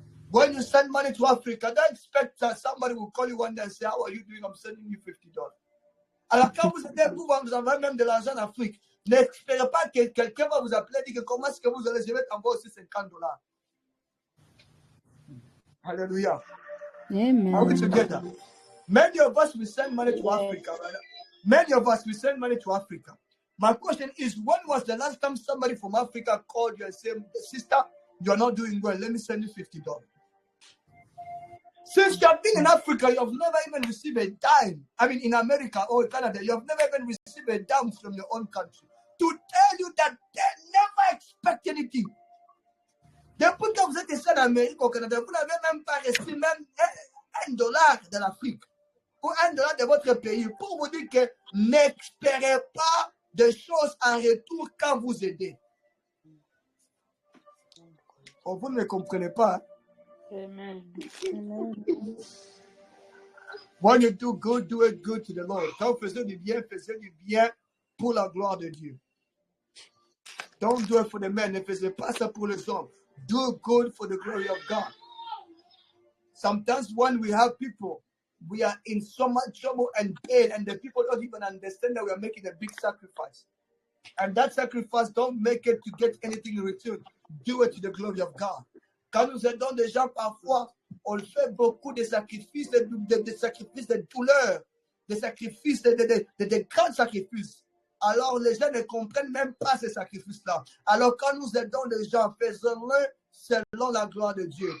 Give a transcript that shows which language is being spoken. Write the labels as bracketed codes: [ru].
[en] When you send money to Africa, don't expect that somebody will call you one day and say, how are you doing? I'm sending you $50. [fr] Alors quand vous êtes vous envoyez même de l'argent en Afrique, n'espérez pas que quelqu'un va vous appeler et dire comment est-ce que vous allez, je vais t'envoyer aussi $50. [en] Hallelujah. Amen. Are we together? Many of us will send money to Africa. Right? Many of us will send money to Africa. My question is, when was the last time somebody from Africa called you and said, sister, you're not doing well, let me send you $50? Since you have been in Africa, you have never even received a dime. I mean, in America or Canada, you have never even received a dime from your own country. To tell you that they never expect anything. [fr] Depuis que vous êtes ici en Amérique, au Canada, vous n'avez même pas reçu même $1 de l'Afrique ou $1 de votre pays pour vous dire que n'espérez pas de choses en retour quand vous aidez. Oh, vous ne comprenez pas. [en] Amen. When you do it good to the Lord. [fr] Quand vous faites du bien pour la gloire de Dieu. [en] Don't do it for the men. [fr] Ne faisez pas ça pour les hommes. [en] Do good for the glory of God. Sometimes when we have people, we are in so much trouble and pain, and the people don't even understand that we are making a big sacrifice. And that sacrifice, don't make it to get anything in return. Do it to the glory of God. [fr] Quand nous aidons des gens, parfois, on fait beaucoup de sacrifices, de sacrifices de douleur, des sacrifices, de grands sacrifices. Alors, les gens ne comprennent même pas ces sacrifices-là. Alors, quand nous aidons les gens, faisons-le selon la gloire de Dieu.